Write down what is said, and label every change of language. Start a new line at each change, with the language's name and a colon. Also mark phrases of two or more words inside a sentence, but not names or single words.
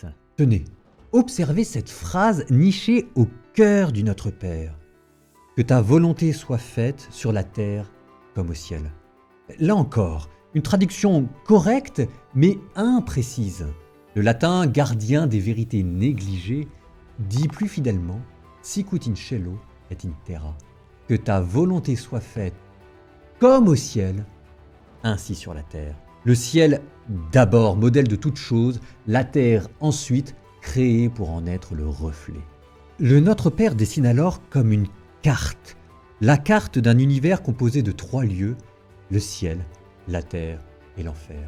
French: Tenez, observez cette phrase nichée au cœur du Notre Père. Que ta volonté soit faite sur la terre comme au ciel. Là encore, une traduction correcte mais imprécise. Le latin gardien des vérités négligées dit plus fidèlement
Latin: sic ut in cielo et in terra.
French: Que ta volonté soit faite comme au ciel, ainsi sur la terre. Le ciel d'abord, modèle de toute chose, la terre ensuite, créée pour en être le reflet. Le Notre Père dessine alors comme une carte, la carte d'un univers composé de 3 lieux, le ciel, la terre et l'enfer.